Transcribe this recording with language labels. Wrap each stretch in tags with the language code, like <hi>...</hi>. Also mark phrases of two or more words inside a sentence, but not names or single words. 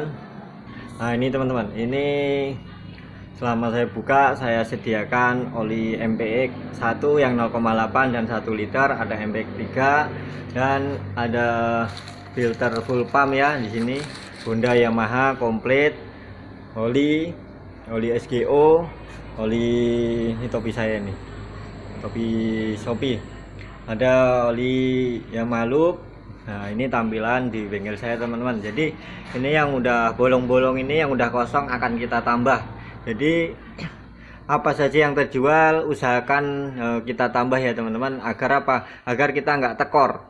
<id>Nah ini teman-teman, ini selama saya buka saya sediakan oli MPX 1 yang 0,8 dan 1 liter, ada MPX 3 dan ada filter</id> <en>full pump</en> <id>ya di sini. Honda Yamaha komplit, oli SGO, oli ini topi saya nih, topi Shopee, ada oli yang malup. Nah ini tampilan di bengkel saya teman-teman. Jadi ini yang udah bolong-bolong, ini yang udah kosong akan kita tambah. Jadi apa saja yang terjual usahakan kita tambah ya teman-teman, agar apa, agar kita nggak tekor.</id>